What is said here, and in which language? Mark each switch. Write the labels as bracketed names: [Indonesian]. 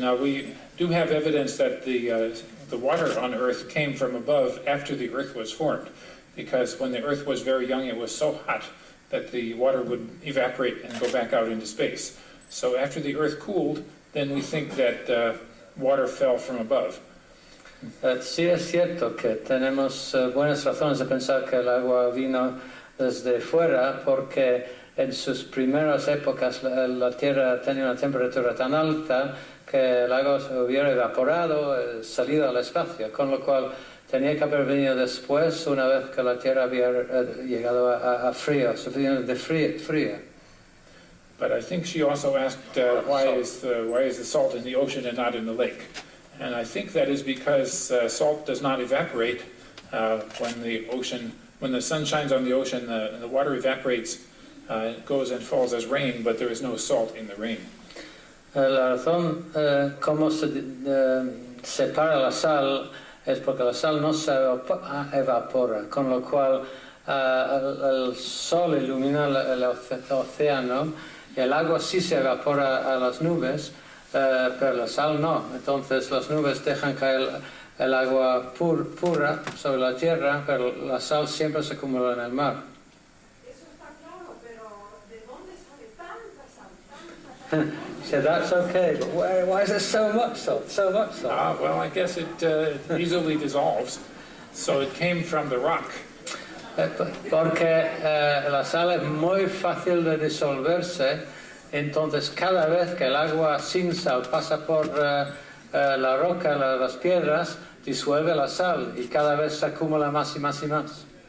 [English] Now, we do have evidence that the water on Earth came from above after the Earth was formed, because when the Earth was very young, it was so hot that the water would evaporate and go back out into space. So after the Earth cooled, then we think that water fell from above. [Spanish] Sí es cierto que tenemos buenas razones de pensar que el agua vino desde fuera, porque en sus primeras épocas la Tierra tenía una temperatura tan alta que el agua se hubiera evaporado, salido al espacio, con lo cual tenía que haber venido después, una vez que la Tierra había llegado a frío, suficientemente fría. [English] But I think she also asked why is the salt in the ocean and not in the lake? And I think that is because salt does not evaporate when the sun shines on the ocean. The water evaporates, it goes and falls as rain, but there is no salt in the rain. [Spanish] La razón cómo se separa la sal es porque la sal no se evapora, con lo cual el sol ilumina el océano. El agua sí se evapora a las nubes, pero la sal no. Entonces las nubes dejan caer el agua pura sobre la tierra, pero la sal siempre se acumula en el mar. Eso está claro, pero ¿de dónde sale tanta sal? [English] So that's okay, but why is there so much salt? So much salt? Well, I guess it easily dissolves, so it came from the rock. [Spanish] Porque la sal es muy fácil de disolverse, entonces cada vez que el agua sin sal pasa por la roca, las piedras, disuelve la sal y cada vez se acumula más y más y más.